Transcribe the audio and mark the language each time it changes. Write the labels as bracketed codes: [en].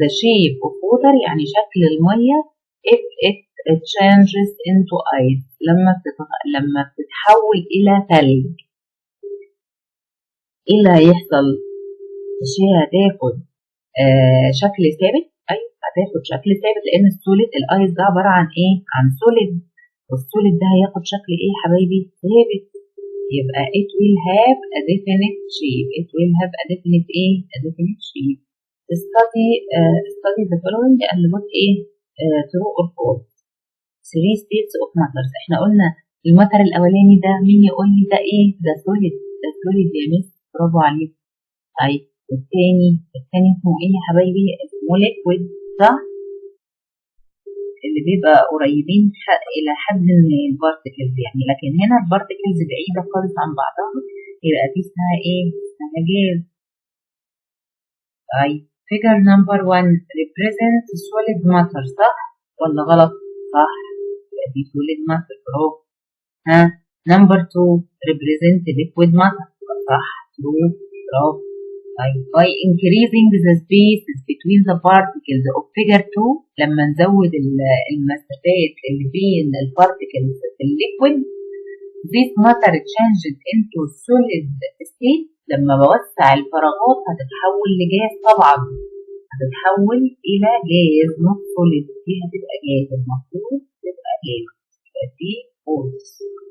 [en] the shape of water [ar] يعني شكل المية [en] if it changes into ice، [ar] لما بتتحول إلى ثلج ايه اللي هيحصل؟ الشيء هتاخد شكل ثابت، ايوه هتاخد شكل ثابت، لان السوليد الايس ده عباره عن ايه؟ عن سوليد، والسوليد ده هياخد شكل ايه يا حبايبي؟ ثابت. يبقى [en] it will have a definite shape، it will have a definite [ar] ايه؟ [en] a definite shape. study the following and put [ar] ايه؟ [en] true or false. 3 states of matter. [ar] احنا قلنا الماتر الاولاني ده، مين يقول لي ده ايه؟ ده سوليد، ده سوليد يا مس، برافو عليك. طيب التاني اسمه ايه يا حبايبي؟ اسمه ليكويد، صح؟ اللي بيبقى قريبين الى حد من البارتكلز يعني، لكن هنا البارتكلز بعيدة خالص عن بعضها، يبقى دي اسمها ايه؟ اسمها جاز. طيب [en] figure number 1 represent solid matter، [ar] صح ولا غلط؟ صح، يبقى دي [en] solid matter، [ar] برافو. ها [en] number 2 represent liquid matter، [ar] صح، برافو. طيب [en] by increasing the spaces between the particles of figure 2، [ar] لما نزود المسافات اللي بين البارتكلز في الليكويد، [en] this matter changed into solid state، [ar] لما بوسع الفراغات هتتحول لجاز، طبعا هتتحول إلى جاز [en] not solid، [ar] دي هتبقى جاز، المفروض تبقى جاز، يبقى دي false.